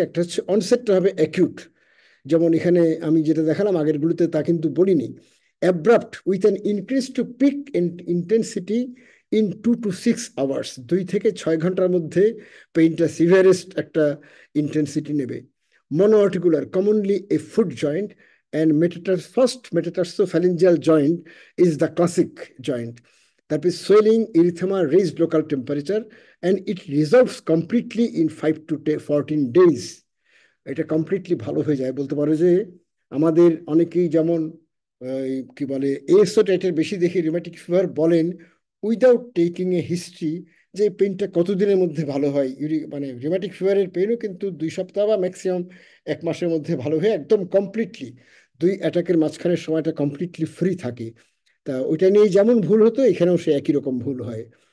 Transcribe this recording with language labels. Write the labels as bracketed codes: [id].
[bn] একটা হচ্ছে অনসেটটা হবে অ্যাকিউট, যেমন এখানে আমি যেটা দেখালাম আগেরগুলোতে তা কিন্তু বলিনি। [en] abrupt with an increase to peak intensity in 2 to 6 hours, [bn] 2 থেকে 6 ঘন্টার মধ্যে পেইনটা সিভিয়ারেস্ট একটা ইন্টেন্সিটি নেবে। [en] Monoarticular, commonly a foot joint, and first metatarsophalangeal joint is the classic joint. That is swelling, erythema, raised local temperature, and it resolves completely in 5 to 14 days. [bn] এটা completely ভালো হয়ে যায়। বলতে পারো যে আমাদের অনেকেই যেমন কি বলে এএসও টাইটের বেশি দেখে রিউম্যাটিক ফিভার বলেন উইদাউট টেকিং এ হিস্ট্রি, যে পেইনটা কতদিনের মধ্যে ভালো হয়। মানে রিউম্যাটিক ফিভারের পেইনও কিন্তু 2 সপ্তাহ বা ম্যাক্সিমাম 1 মাসের মধ্যে ভালো হয়ে একদম কমপ্লিটলি 2 অ্যাটাকের মাঝখানের সময়টা কমপ্লিটলি ফ্রি থাকে। তা ওইটা নিয়ে যেমন ভুল হতো এখানেও সে একই রকম ভুল হয়।